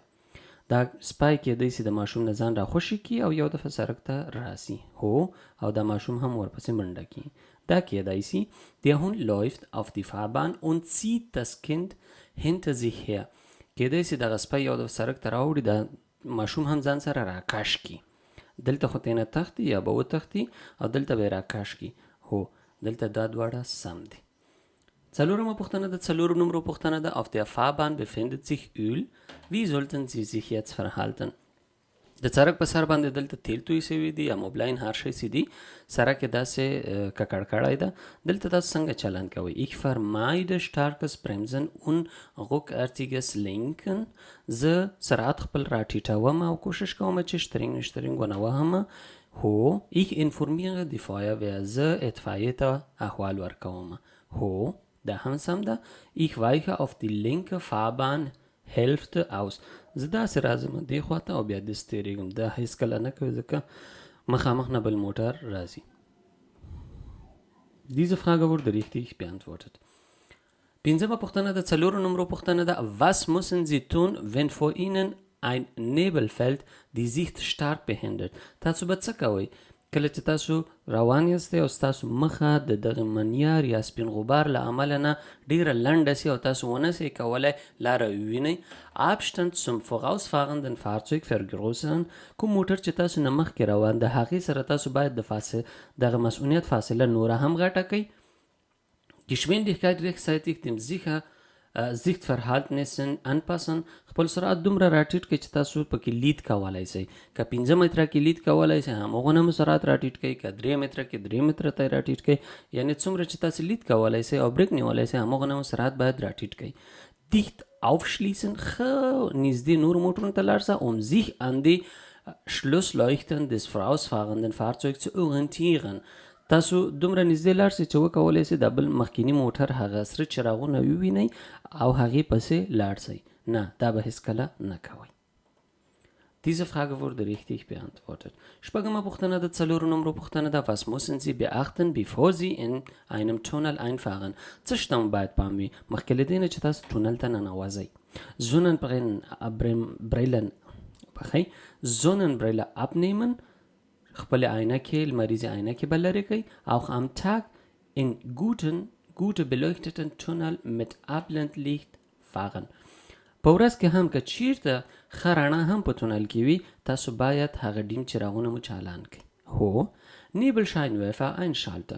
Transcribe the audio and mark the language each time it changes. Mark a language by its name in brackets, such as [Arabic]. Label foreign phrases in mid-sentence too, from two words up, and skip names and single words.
[Pashto] دا سپای کېدای سي د ماشوم نه ځان راخوشي کي او یو دفعه سړک ته راسي. هو، او دا ماشوم هم ورپسې منډه کي. دا کېدای سي. [German] Der Hund läuft auf die Fahrbahn und zieht das Kind hinter sich her. [Pashto] کېدای سي دغه سپای یو دفعه سړک ته راوړي، دا ماشوم هم ځان سره راکش کی. دلته خو تینه تختی یا به وتختی او دلته به راکش کی. هو، دلته دا دواړه سم دي. څلورمه پوښتنه د 4 نمرو پوښتنه ده. [German] auf der Fahrbahn befindet sich Öl. Wie sollten Sie sich jetzt verhalten؟ [Pashto] د سړک په سر باندې دلته تیل توی سوي دي یا موبلاین هر شی سي دي، سړک یې داسې ککړ کړی ده. دلته تاسو څنګه چلند کوئ؟ [German] Ich vermeide starkes Bremsen und ruckartiges Lenken. [Pashto] زه سرعت خپل راټیټوم او کوشش کوم چې شترنګ ونه وهم. هو، [German] ich informiere die Feuerwehr. [Pashto] زه اطفایې ته احوال ورکوم. هو، دا هم سم ده. [German] Ich weiche auf die linke Fahrbahnhälfte aus. [Pashto] زه داسې راځم دې خواته او بیا داسې تېرېږم. دا هېڅکله نه کوي ځکه مخامخ نه بل موټر راځي. [German] Diese Frage wurde richtig beantwortet. [Pashto] 5مه پوښتنه د 4 نمرو پوښتنه ده. [German] Was müssen Sie tun, wenn vor Ihnen ein Nebelfeld die Sicht stark behindert؟ [Pashto] تاسو به څه کوئ کله چې تاسو روان یاستئ او ستاسو مخه د دغه منیار یا سپین غبار له امله نه ډېره لنډه سي او تاسو ونه سئ کولی لاره ووینئ. [German] Abstand zum vorausfahrenden Fahrzeug vergrößern. [Pashto] کوم موټر چې تاسو نه مخکې روان د هغې سره تاسو باید دغه مسؤلیت فاصله نوره هم غټه کئ. [German] Geschwindigkeit rechtzeitig dem sicher Sichtverhältnissen anpassen. [Pashto] خپل سرعت دومره راټیټ کړئ چې تاسو پکې لید کولی شئ. که 5 متره کې لید کولی شئ هماغونه مو سرعت راټیټ کړئ. که 3 متره کې 3 متره ته راټیټ کړئ. یعنې څومره چې تاسو لید کولی شئ او بریک نیولی شئ هماغونه مو سرعت باید راټیټ کړئ. [German] dicht aufschließen [Pashto] نږدې نور موټرونو ته لاړ شه [German] sich an die Schlussleuchten des vorausfahrenden Fahrzeugs zu orientieren. [Pashto] تاسو دومره نږدې لاړ شئ چې وکولی شئ د بل مخکیني موټر هغه سره چراغونه ووینئ او هغې پسې لاړ شئ. نه دا به هیڅکله نه کوئ. Diese Frage wurde richtig beantwortet. شپږمه پوښتنه د 4 نمبر پوښتنه ده. [German] Was müssen Sie beachten bevor Sie in einem Tunnel einfahren? [Pashto] څه شته مو باید پام وي مخکې له دې نه چې تاسو ټونل ته ننوځئ. [German] Sonnenbrille abnehmen, [Pashto] خپل عینکې لمریزې عینکې به لرې کړئ. [German] Auch am Tag in gute beleuchteten Tunnel mit Abblendlicht fahren. [Pashto] په ورځ کې هم که چیرته ښه رڼا هم په تونل کې وي تاسو باید هغه ډیم چراغونه مو چالان کړئ. [German] هو Nebelscheinwerfer einschalten.